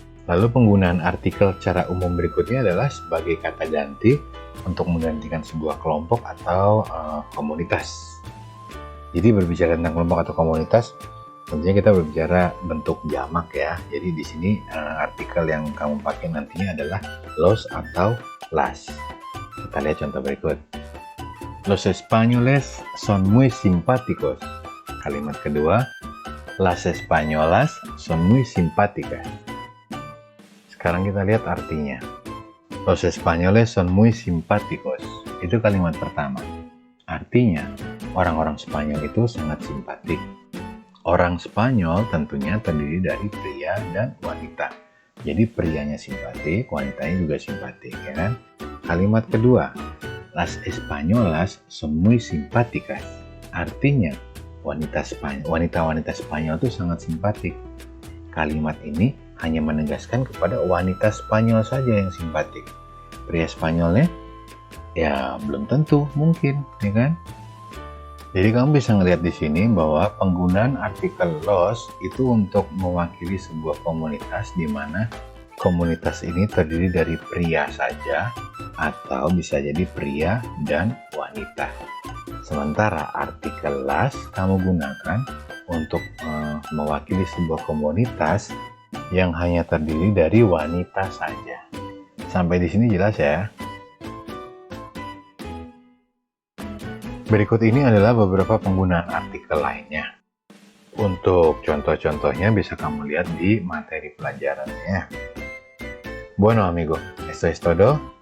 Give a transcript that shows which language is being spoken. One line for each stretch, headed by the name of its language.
Indonesian: Lalu penggunaan artikel secara umum berikutnya adalah sebagai kata ganti untuk menggantikan sebuah kelompok atau komunitas. Jadi berbicara tentang kelompok atau komunitas, tentunya kita berbicara bentuk jamak ya. Jadi di sini artikel yang kamu pakai nantinya adalah los atau las. Kita lihat contoh berikut.
Spanish: Los españoles son muy simpáticos.
Indonesian: Kalimat kedua,
Spanish: las españolas son muy simpáticas.
Indonesian: Sekarang kita lihat artinya.
Spanish: Los españoles son muy simpáticos.
Indonesian: Itu kalimat pertama. Artinya, orang-orang Spanyol itu sangat simpatik. Orang Spanyol tentunya terdiri dari pria dan wanita. Jadi prianya simpatik, wanitanya juga simpatik, ya kan? Kalimat kedua, las españolas son muy simpáticas. Artinya, wanita-wanita Spanyol itu sangat simpatik. Kalimat ini hanya menegaskan kepada wanita Spanyol saja yang simpatik. Pria Spanyolnya, ya belum tentu, mungkin, ya kan? Jadi kamu bisa ngelihat di sini bahwa penggunaan artikel los itu untuk mewakili sebuah komunitas di mana komunitas ini terdiri dari pria saja atau bisa jadi pria dan wanita. Sementara artikel las kamu gunakan untuk mewakili sebuah komunitas yang hanya terdiri dari wanita saja. Sampai di sini jelas ya? Berikut ini adalah beberapa penggunaan artikel lainnya. Untuk contoh-contohnya bisa kamu lihat di materi pelajarannya.
Spanish: Bueno amigo, esto es todo.